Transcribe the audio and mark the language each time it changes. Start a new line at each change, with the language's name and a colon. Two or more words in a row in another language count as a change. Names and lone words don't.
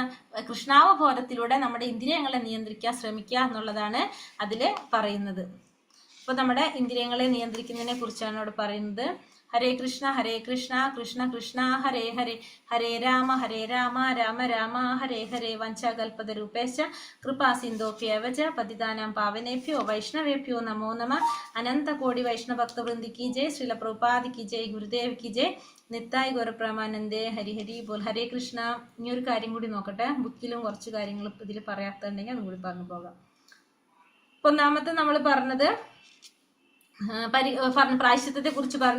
Malayalam: കൃഷ്ണാവബോധത്തിലൂടെ നമ്മുടെ ഇന്ദ്രിയങ്ങളെ നിയന്ത്രിക്കാൻ ശ്രമിക്കുക എന്നുള്ളതാണ് അതിൽ പറയുന്നത്. അപ്പൊ നമ്മുടെ ഇന്ദ്രിയങ്ങളെ നിയന്ത്രിക്കുന്നതിനെ കുറിച്ചാണ് അവിടെ പറയുന്നത്.
Sanskrit: ഹരേ കൃഷ്ണ കൃഷ്ണ കൃഷ്ണ ഹരേ ഹരേ, ഹരേ രാമ രാമ രാമ ഹരേ ഹരേ. വഞ്ചാകൽപതരൂപേശ കൃപാ സിന്ധോഭ്യവച പതിതാനാം പാവനേഭ്യോ വൈഷ്ണവേഭ്യോ നമോ നമ. അനന്ത കോടി വൈഷ്ണവഭക്ത വൃന്ദി കി ജയ്, ശ്രീല പ്രഭുപാദി കി ജയ്, ഗുരുദേവ് കി ജയ്, നിത്തായ് ഗൗരപ്രമാനന്ദേ, ഹരി ഹരി ബോൽ. ഹരേ കൃഷ്ണ.
Malayalam: ഇനി ഒരു കാര്യം കൂടി നോക്കട്ടെ, ബുക്കിലും കുറച്ച് കാര്യങ്ങൾ ഇതിൽ പറയാത്തുണ്ടെങ്കിൽ അതും കൂടി പറഞ്ഞു പോകാം. ഒന്നാമത്തെ നമ്മൾ പറഞ്ഞത് പ്രായശ്ചിത്തത്തെ കുറിച്ച് പറഞ്ഞു.